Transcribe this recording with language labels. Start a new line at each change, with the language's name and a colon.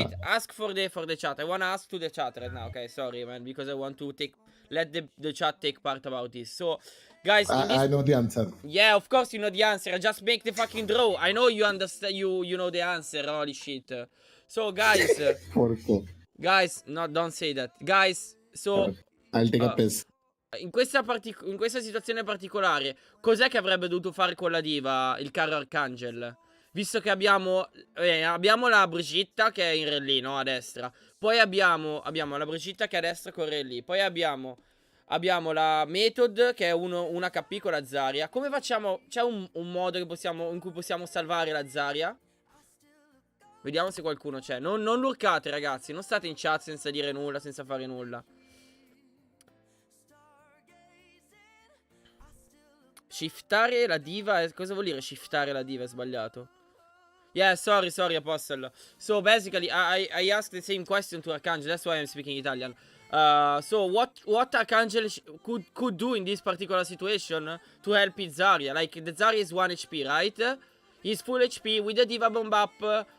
English: Ask for the chat. I wanna ask to the chat right now. Okay, sorry man, because I want to let the chat take part about this. So, guys, I know the answer. yeah, of course you know the answer. Just make the fucking draw. I know you understand. You know the answer. Holy shit. So, guys,
Italian: Porco.
English: guys, don't say that, guys. So, I'll take a piss.
Italian: in questa situazione particolare, cos'è che avrebbe dovuto fare con la diva il caro Archangel? Visto che abbiamo la Brigitta che è in rally, no? A destra. Poi abbiamo la Brigitta che a destra corre lì. Poi abbiamo la Method che è un HP con la Zarya. Come facciamo? C'è un modo in cui possiamo salvare la Zarya? Vediamo se qualcuno c'è. Non lurcate, ragazzi. Non state in chat senza dire nulla, senza fare nulla. Shiftare la diva. Cosa vuol dire shiftare la diva? È sbagliato.
English: Yeah, sorry, Apostle. So basically, I asked the same question to Archangel. That's why I'm speaking Italian. So what Archangel could do in this particular situation to help his Zarya? Like the Zarya is 1 HP, right? He's full HP with the diva bomb up.